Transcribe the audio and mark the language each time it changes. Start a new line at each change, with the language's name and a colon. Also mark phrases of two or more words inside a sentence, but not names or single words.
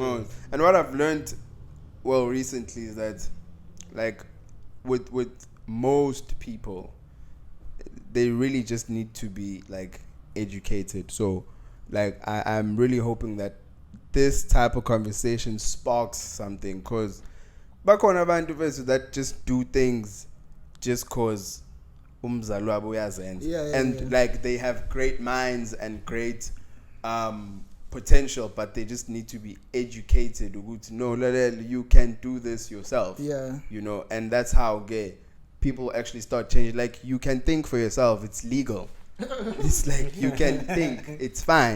English: And what I've learned, recently is that, like, with most people, they really just need to be like educated. So, like, I'm really hoping that this type of conversation sparks something, because
Zulu: bakhona abantu bethu
English: that just do things just cause
Zulu: umzali wabo uyazenza,
English: and like they have great minds and great potential, but they just need to be educated. No, you can do this yourself. And that's how people actually start changing. Like, you can think for yourself. It's legal. It's like you can think. It's fine.